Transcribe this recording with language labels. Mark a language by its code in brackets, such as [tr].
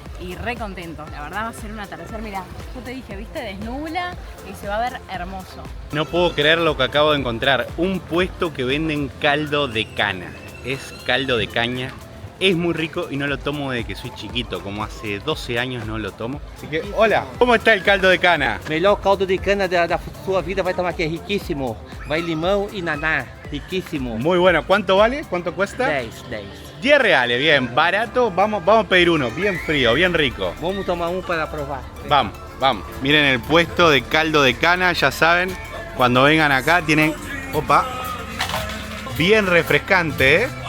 [es] Y re contento, la verdad va a ser un atardecer, mirá, yo te dije, viste, desnubla y se va a ver hermoso. No puedo creer lo que acabo de encontrar, un puesto que venden caldo de cana. Es caldo de caña, es muy rico y no lo tomo desde que soy chiquito, como hace 12 años no lo tomo. Así que, hola, ¿cómo está el caldo de cana? [pt] Melhor caldo de cana da sua vida vai tomar aqui, é riquíssimo. Vai limão e naná, riquísimo. [es] Muy bueno, ¿cuánto vale? ¿Cuánto cuesta? 10. 10 reales, bien, barato, vamos a pedir uno, bien frío, bien rico. Vamos tomar para probar. Vamos. Miren el puesto de caldo de cana, ya saben, cuando vengan acá tienen, opa, bien refrescante, ¿eh?